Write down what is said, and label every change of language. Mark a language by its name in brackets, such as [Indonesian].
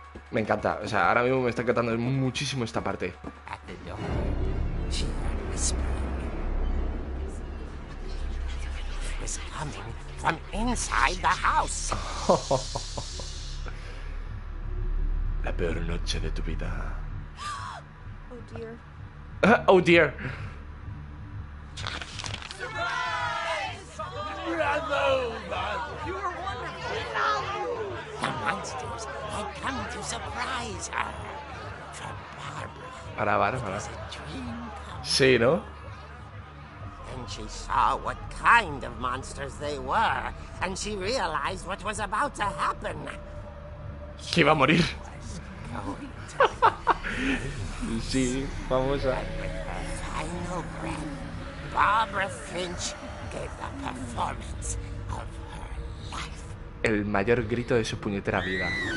[Spanish] Me encanta, o sea, ahora mismo me está encantando muchísimo esta parte. [English] At the door, she heard whispering. It was coming from inside the house. [Spanish] La peor noche de tu vida. [English] Oh dear. Oh dear. The monsters had come to surprise her. For Barbara, it was a dream come [Spanish] Sí, ¿no? [English] And Then she saw what kind of monsters they were, and she realized what was about to happen. [Spanish] Que iba a morir. [English] Going to [Spanish] Sí, vamos a... [English] And with her final breath, Barbara Finch gave the performance of her life. [Spanish] El mayor grito de su puñetera vida.